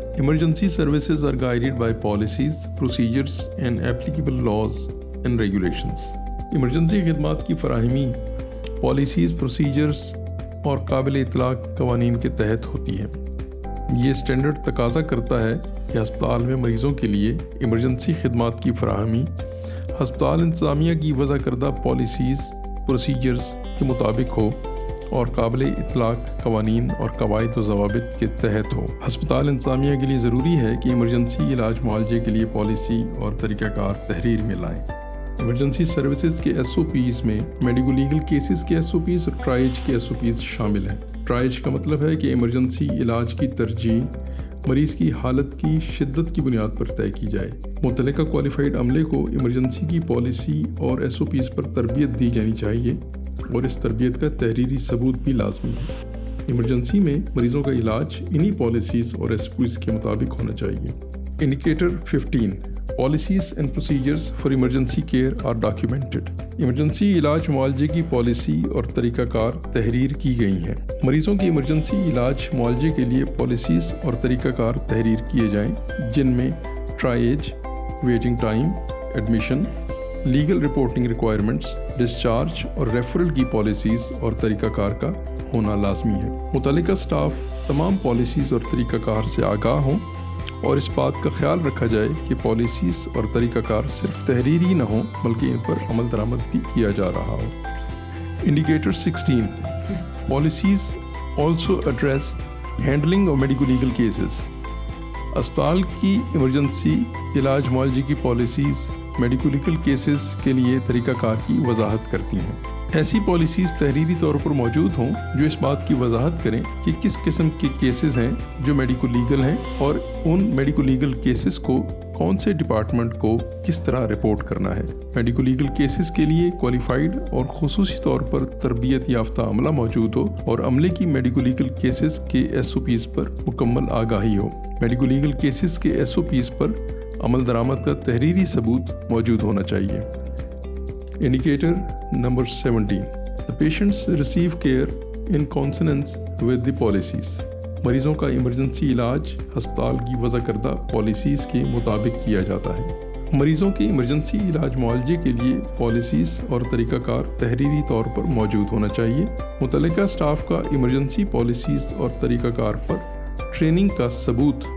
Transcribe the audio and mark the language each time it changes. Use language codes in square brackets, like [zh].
[en] Emergency services are guided by policies, procedures and applicable laws and regulations. [ur] Emergency خدمات کی فراہمی policies, procedures اور قابل اطلاق قوانین کے تحت ہوتی ہے۔ یہ اسٹینڈرڈ تقاضا کرتا ہے کہ ہسپتال میں مریضوں کے لیے ایمرجنسی خدمات کی فراہمی ہسپتال انتظامیہ کی وضع کردہ پالیسیز، پروسیجرز کے مطابق ہو اور قابل اطلاق قوانین اور قواعد و ضوابط کے تحت ہو۔ ہسپتال انتظامیہ کے لیے ضروری ہے کہ ایمرجنسی علاج معالجے کے لیے پالیسی اور طریقہ کار تحریر میں لائیں۔ ایمرجنسی سروسز کے SOPs میں میڈیکو لیگل کیسز کے SOPs اور ٹرائیج کے SOPs شامل ہیں۔ ٹرائیج کا مطلب ہے کہ ایمرجنسی علاج کی ترجیح مریض کی حالت کی شدت کی بنیاد پر طے کی جائے۔ متعلقہ کوالیفائڈ عملے کو ایمرجنسی کی پالیسی اور SOPs پر تربیت دی جانی چاہیے اور اس تربیت کا تحریری ثبوت بھی لازمی ہے۔ ایمرجنسی میں مریضوں کا علاج انہی پالیسیز اور SOPs کے مطابق ہونا چاہیے۔ Indicator 15. [en] Policies and procedures for emergency care are documented. [ur] Emergency علاج معالجے کی پالیسی اور طریقہ کار تحریر کی گئی ہیں۔ مریضوں کی ایمرجنسی علاج معالجے کے لیے پالیسیز اور طریقہ کار تحریر کیے جائیں، جن میں ٹرائیج، waiting time, admission, legal reporting requirements, discharge اور ریفرل کی پالیسیز اور طریقہ کار کا ہونا لازمی ہے۔ متعلقہ سٹاف تمام پالیسیز اور طریقہ کار سے آگاہ ہوں اور اس بات کا خیال رکھا جائے کہ پالیسیز اور طریقہ کار صرف تحریری نہ ہوں بلکہ ان پر عمل درآمد بھی کیا جا رہا ہو۔ Indicator 16. [en] Policies also address handling of medico legal cases. [ur] اسپتال کی ایمرجنسی علاج معالجے کی پالیسیز میڈیکو لیگل کیسز کے لیے طریقہ کار کی وضاحت کرتی ہیں۔ ایسی پالیسیز تحریری طور پر موجود ہوں جو اس بات کی وضاحت کریں کہ کس قسم کے کیسز ہیں جو میڈیکو لیگل ہیں اور ان میڈیکو لیگل کیسز کو کون سے ڈپارٹمنٹ کو کس طرح رپورٹ کرنا ہے۔ میڈیکو لیگل کیسز کے لیے کوالیفائڈ اور خصوصی طور پر تربیت یافتہ عملہ موجود ہو اور عملے کی میڈیکو لیگل کیسز کے SOPs پر مکمل آگاہی ہو۔ میڈیکو لیگل کیسز کے SOPs پر عمل درآمد کا تحریری ثبوت موجود ہونا چاہیے۔ [en] Indicator number 17. The patients receive care in consonance with the policies. [ur] مریضوں کا ایمرجنسی علاج ہسپتال کی وضع کردہ پالیسیز کے مطابق کیا جاتا ہے۔ مریضوں کے ایمرجنسی علاج معالجے کے لیے پالیسیز اور طریقہ کار تحریری طور پر موجود ہونا چاہیے۔ متعلقہ سٹاف کا ایمرجنسی پالیسیز اور طریقہ کار پر ٹریننگ کا ثبوت